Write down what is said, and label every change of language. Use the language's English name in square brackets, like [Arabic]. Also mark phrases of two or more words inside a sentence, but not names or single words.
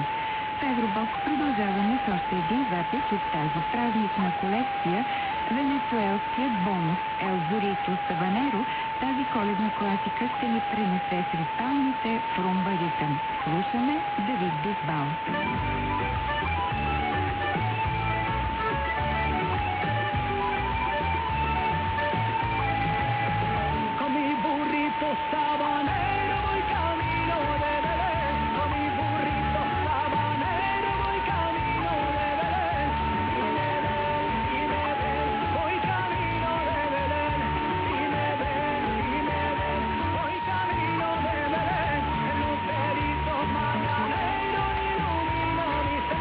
[Bulgarian] В Евробокс продължаваме с още един запис от тази празнична колекция, венецуелският бонус El Burrito Sabanero. Тази коледна класика ще ни пренесе сред палмите в румба ритъм. Слушаме Давид Бисбал. [Spanish] Con mi burrito sabanero voy camino de Belén, con mi burrito sabanero voy camino de Belén, y me ven, voy camino de Belén, y me ven, voy camino de Belén, el lucerito mañanero ilumina mi